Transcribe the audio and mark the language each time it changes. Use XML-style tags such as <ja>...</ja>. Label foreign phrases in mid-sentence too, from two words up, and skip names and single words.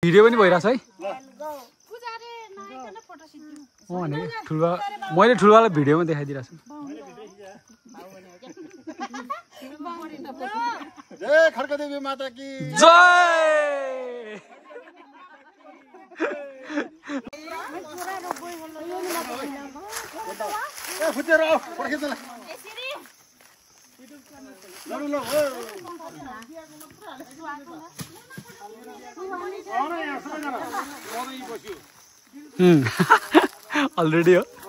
<ne>भिडियो पनि भइरहेछ है मैले ठुलवाला भिडियोमा देखाइदिरहेको छु</ne> <hi>जय खड्कादेवी माता की जय</hi> <ne>फुटेर आऊ फर्किन्छ ल अलरेडी हो</ne>